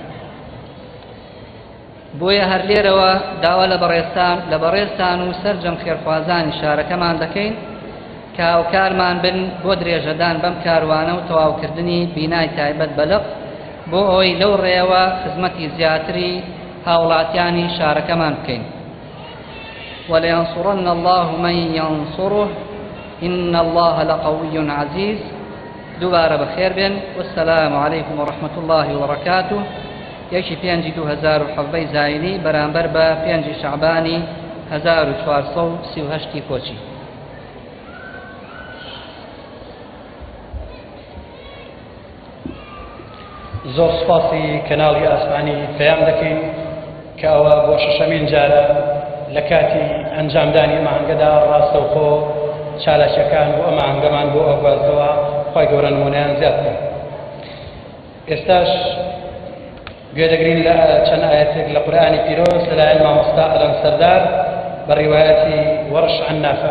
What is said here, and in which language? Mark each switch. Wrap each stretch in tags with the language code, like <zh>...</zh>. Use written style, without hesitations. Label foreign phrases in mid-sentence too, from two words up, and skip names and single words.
<ckb>بۆیە هەر لێرەوە داوا لە بەڕێستان و سەرجەم خێرخوازانی شارەکەمان دەکەین کە هاوکارمان بن بۆ درێژەدان بەم کاروانە و تەواوکردنی بینای تایبەت بەلق بۆ ئەوەی لەو ڕێەوە خزمەتی زیاتری هاوڵاتیانی شارەکەمان بکەین.</ckb> <ar>وَلَيَنْصُرَنَّ اللَّهُ مَنْ يَنْصُرُهُ إِنَّ اللَّهَ لَقَوِيٌّ عَزِيزٌ.</ar> <ckb>دووبارە بەخێر بێن.</ckb> <ar>وَالسَّلَامُ عَلَيْكُمْ وَرَحْمَةُ اللَّهِ وَبَرَكَاتُهُ.</ar> <ckb>یەکی پێنجی 2017 زاینی بەرامبەر بە 5 شەعبانی 1438 کۆچی. زۆر سپاسی کەناڵی ئاسمانی پەیام دەکەین کە ئەوە بۆ شەشەمین جارە لە کاتی ئەنجامدانی مانگەدا ڕاستەوخۆ چالەشەکان بۆ ئەمە هەنگەمان بۆ ئەگوازەوە خۆی گەورە نمونەیان زیاد بکەن. ئێستاش گوێدەگرین لە چەند ئاەتێک لە قورئانی پیرۆز لەلایەن مامۆستا ئەلەم سەردار بە ڕیوایەتی وەرش عن نافع.</ckb>